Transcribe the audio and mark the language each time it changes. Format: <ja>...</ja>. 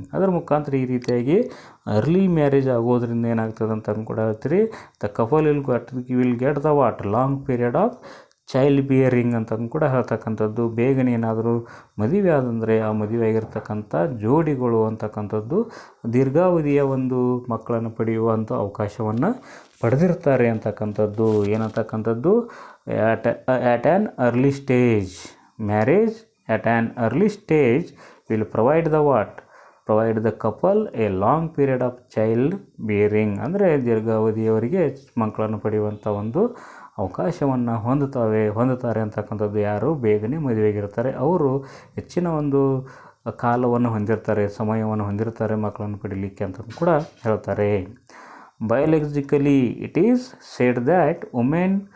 <kn>ಅದರ ಮುಖಾಂತರ ಈ ರೀತಿಯಾಗಿ ಅರ್ಲಿ ಮ್ಯಾರೇಜ್ ಆಗೋದ್ರಿಂದ ಏನಾಗ್ತದೆ ಅಂತ ಕೂಡ ಹೇಳ್ತೀರಿ,</kn> <en>the couple will get the what long period of child bearing</en> <kn>ಅಂತ ಕೂಡ ಹೇಳ್ತಕ್ಕಂಥದ್ದು. ಬೇಗನೆ ಏನಾದರೂ ಮದುವೆ ಆದಂದರೆ ಆ ಮದುವೆ ಆಗಿರ್ತಕ್ಕಂಥ ಜೋಡಿಗಳು ಅಂತಕ್ಕಂಥದ್ದು ದೀರ್ಘಾವಧಿಯ ಒಂದು ಮಕ್ಕಳನ್ನು ಪಡೆಯುವಂಥ ಅವಕಾಶವನ್ನು ಪಡೆದಿರ್ತಾರೆ ಅಂತಕ್ಕಂಥದ್ದು. ಏನಂತಕ್ಕಂಥದ್ದು</kn> <en>at an early stage, marriage at an early stage will provide the couple a long period of child bearing.</en> <kn>ಅಂದರೆ ದೀರ್ಘಾವಧಿಯವರಿಗೆ ಮಕ್ಕಳನ್ನು ಪಡೆಯುವಂಥ ಒಂದು ಅವಕಾಶವನ್ನು ಹೊಂದುತ್ತಾರೆ ಅಂತಕ್ಕಂಥದ್ದು. ಯಾರು ಬೇಗನೆ ಮದುವೆಯಾಗಿರ್ತಾರೆ ಅವರು ಹೆಚ್ಚಿನ ಒಂದು ಕಾಲವನ್ನು ಹೊಂದಿರ್ತಾರೆ, ಸಮಯವನ್ನು ಹೊಂದಿರ್ತಾರೆ ಮಕ್ಕಳನ್ನು ಪಡೀಲಿಕ್ಕೆ ಅಂತ ಕೂಡ ಹೇಳ್ತಾರೆ.</kn> <en>Biologically, it is said that women</en>